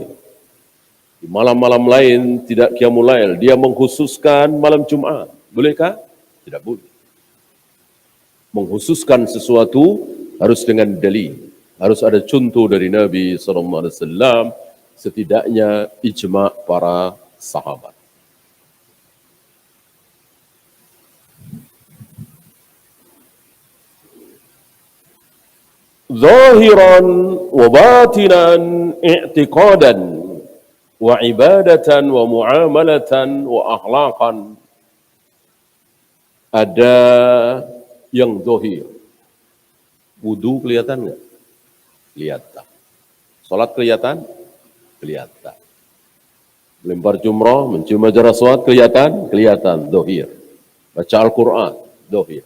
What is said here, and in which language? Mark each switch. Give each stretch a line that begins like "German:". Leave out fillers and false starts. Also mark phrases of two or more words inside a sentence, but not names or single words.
Indonesian: Di malam-malam lain tidak Qiyamul Lail. Dia mengkhususkan malam Jumat. Bolehkah? Tidak boleh. Mengkhususkan sesuatu harus dengan dalil. Harus ada contoh dari Nabi SAW. Setidaknya ijma' para sahabat.
Arabic: ظاهرا وباطنا اعتقادا وعبادة ومعاملة وأخلاقا.
Indonesian: Ada yang zahir. Wudu kelihatan nggak? Kelihatan. Salat kelihatan? Kelihatan. Melempar jumrah, mencium hajar aswad, kelihatan? Kelihatan, zahir. Baca Al-Quran, zahir.